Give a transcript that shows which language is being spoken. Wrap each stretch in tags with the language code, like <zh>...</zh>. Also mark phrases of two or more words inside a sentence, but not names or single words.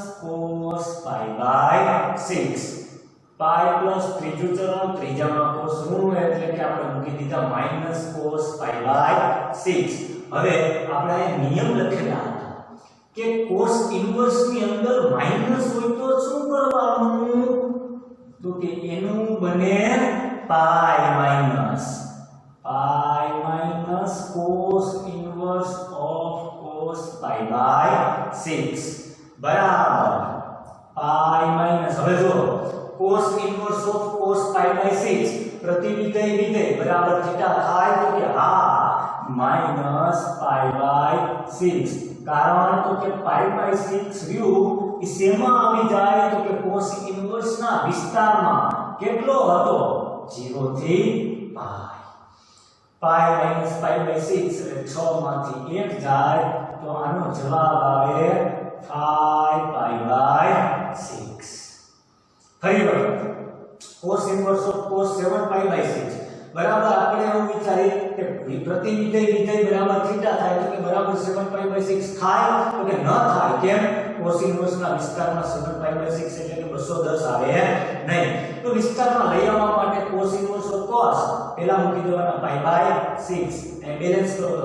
<en>cos pi by 6 pi plus</en> <gu>ત્રીજું ચરણ ત્રીજામાં cos ઋણ એટલે કે આપણે મૂકી દીધા</gu> <en>minus cos pi by 6</en> <gu>હવે આપણે આ નિયમ લખેલા હતા કે</gu> <en>cos inverse</en> <gu>ની અંદર માઈનસ હોય તો શું કરવાનું તો કે એનું બને</gu> <en>pi minus cos inverse of cos pi by 6</en> <gu>બરાબર</gu> <en>pi minus</en> <gu>હવે જો</gu> <en>cos inverse of cos pi by 6</en> <gu>પ્રતિવિધેય બરાબર થીટા થાય તો કે હા</gu> <en>minus pi by 6</en> <gu>કારણ તો કે</gu> <en>pi by 6</en> <gu>રહ્યું એ શેમાં આવી જાય તો કે</gu> <en>cos inverse</en> <gu>ના વિસ્તારમાં કેટલો હતો 0 થી</gu> <en>pi minus pi by 6</en> <gu>એટલે 6 માંથી 1 જાય તો આનો જવાબ આવે</gu> <en>5 pi by 6</en> <gu>ફરી વખત</gu> <en>cos inverse of cos 7 pi by 6</en> <gu>બરાબર આપણે એવું વિચારીએ કે પ્રતિવિધેય બરાબર થીટા થાય તો કે બરાબર</gu> <en>7 pi by 6</en> <gu>થાય તો કે ન થાય કેમ</gu> <en>cos inverse</en> <gu>ના વિસ્તારમાં</gu> <en>7 pi by 6</en> <gu>એટલે કે 210 આવે નહીં તો વિસ્તારમાં લઈ આવવા માટે</gu> <en>cos inverse of cos</en> <gu>પહેલા મૂકી દેવાના</gu> <en>pi by 6</en> <gu>અને બેલેન્સ કરો તો</gu>